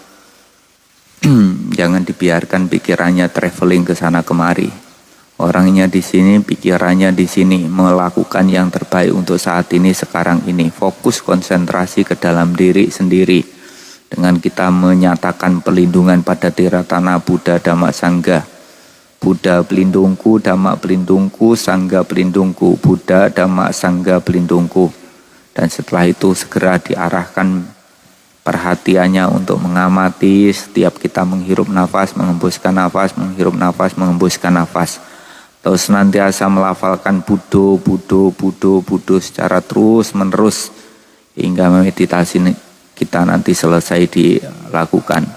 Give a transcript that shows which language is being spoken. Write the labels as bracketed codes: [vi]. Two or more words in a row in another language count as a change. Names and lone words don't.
[id] Jangan dibiarkan pikirannya traveling ke sana kemari. Orangnya di sini, pikirannya di sini, melakukan yang terbaik untuk saat ini, sekarang ini. Fokus konsentrasi ke dalam diri sendiri. Dengan kita menyatakan pelindungan pada Tiratana Buddha Dhamma Sangha. Buddha pelindungku, Dhamma pelindungku, Sangha pelindungku, Buddha, Dhamma, Sangha pelindungku. Dan setelah itu segera diarahkan perhatiannya untuk mengamati setiap kita menghirup nafas, mengembuskan nafas, menghirup nafas, mengembuskan nafas. Atau senantiasa melafalkan Buddho, Buddho, Buddho, Buddho secara terus menerus hingga meditasi kita nanti selesai dilakukan.